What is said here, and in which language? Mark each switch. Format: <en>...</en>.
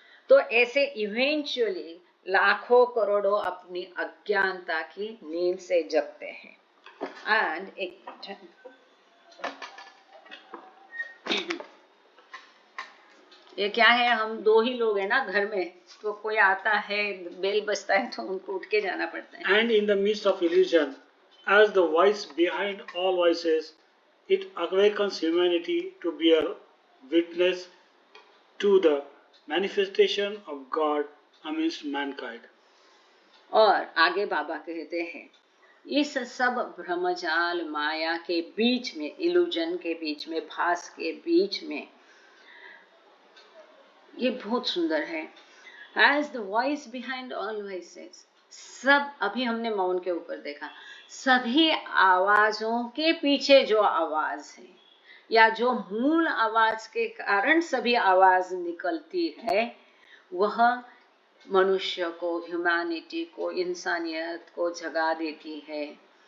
<hi>तो ऐसे इवेंचुअली लाखों करोड़ों अपनी अज्ञानता की नींद से जगते हैं। एंड ये क्या है, हम 2 ही लोग हैं ना घर में, तो कोई आता है, बेल बजता है तो उनको उठ के जाना पड़ता है।</hi> <en>And in the midst of illusion, as the voice behind all voices, it awakens humanity to bear witness to the manifestation of God amidst mankind.</en> <hi>और आगे बाबा कहते हैं, इस सब भ्रमजाल माया के बीच में, इल्यूजन के बीच में, भास के बीच में, ये बहुत सुंदर है।</hi> <en>As the voice behind all voices,</en> <hi>सब, अभी हमने मौन के ऊपर देखा, सभी आवाजों के पीछे जो आवाज है, या जो मूल आवाज के कारण सभी आवाज निकलती है, वह मनुष्य को, ह्यूमैनिटी को, इंसानियत को जगा देती है।</hi>